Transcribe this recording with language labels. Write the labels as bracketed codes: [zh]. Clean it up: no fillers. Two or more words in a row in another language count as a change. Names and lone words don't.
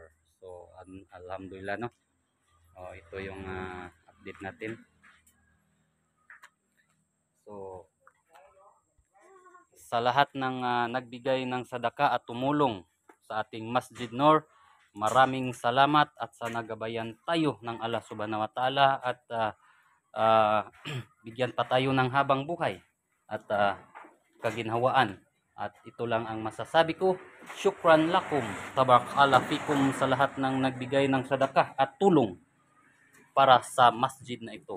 [tl] So alhamdulillah, no. Ito yung update natin. So sa lahat ng nagbigay ng sadaka at tumulong sa ating Masjid Nur, maraming salamat, at sa nagabayan tayo ng Allah [ar] سبحانه وتعالى, [tl] at bigyan pa tayo ng habang buhay at kaginhawaan. At ito lang ang masasabi ko, [ar] شكرا لكم، تبارك الله فيكم, [tl] sa lahat ng nagbigay ng sadaka at tulong para sa masjid na ito.